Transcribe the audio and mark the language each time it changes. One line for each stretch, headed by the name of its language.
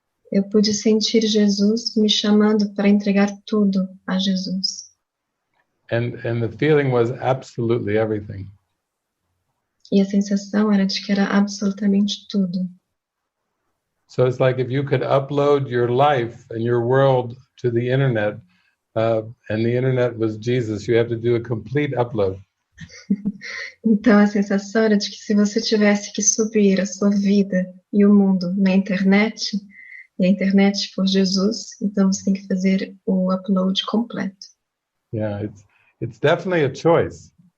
Portuguese: eu pude sentir Jesus me chamando para entregar tudo a Jesus.
English: And the feeling was absolutely everything.
Portuguese: E a sensação era de que era absolutamente tudo.
English: So it's like if you could upload your life and your world to the internet, and the internet was Jesus, you have to do a complete upload.
Portuguese: Então a sensação era de que se você tivesse que subir a sua vida e o mundo na internet, e a internet for Jesus, então você tem que fazer o upload completo.
English: Yeah, it's definitely a choice.